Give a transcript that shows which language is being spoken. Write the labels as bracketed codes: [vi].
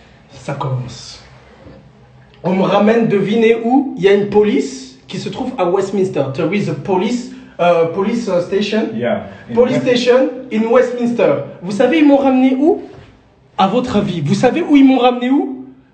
[fr] Ça commence. On me ramène, devinez où? Il y a une police qui se trouve à Westminster. [en] There is a police station. Yeah. Police station in Westminster. [fr] Vous savez, ils m'ont ramené où? À votre avis, vous savez où ils m'ont ramené où?